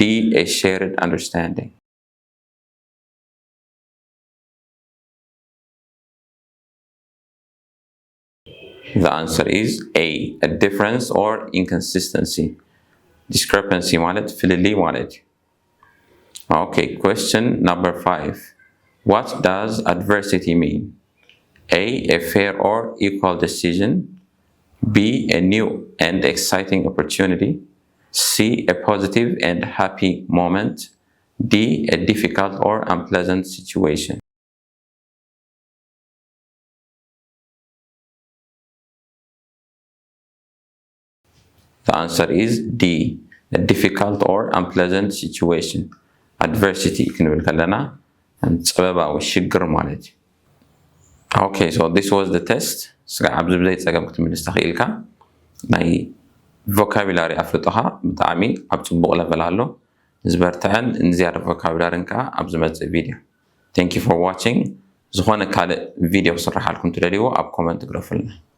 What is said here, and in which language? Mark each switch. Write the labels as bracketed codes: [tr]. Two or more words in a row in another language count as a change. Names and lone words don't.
[en] A shared understanding. The answer is A. A difference or inconsistency. Discrepancy [ti] ማለት ፍልልይ ማለት እዩ። [en] Okay, question number 5. What does adversity mean? A. A fair or equal decision. B. A new and exciting opportunity. C. A positive and happy moment. D. A difficult or unpleasant situation. The answer is D. A difficult or unpleasant situation. Adversity [ti] ክንብል ከለና ፀበባዊ ሽግር ማለት እዩ። [en] Okay, so this was the test. [ti] ስጋዕ ኣብዚ ብዘይ ፀገም ክትምልስ ተኽኢልካ ናይ ቮካቡላሪ ኣፍልጦኻ ብጣዕሚ ኣብ ፅቡቕ ለቨል ኣሎ ዝበርትዐን ንዝያደ ቮካቡላሪን ከዓ ኣብ ዝመፅእ ቪድዮ። [en] Thank you for watching. [ti] ዝኾነ ካልእ ቪድዮ ክስራሓልኩም ትደልይዎ ኣብ ኮመንት ግረፉልና።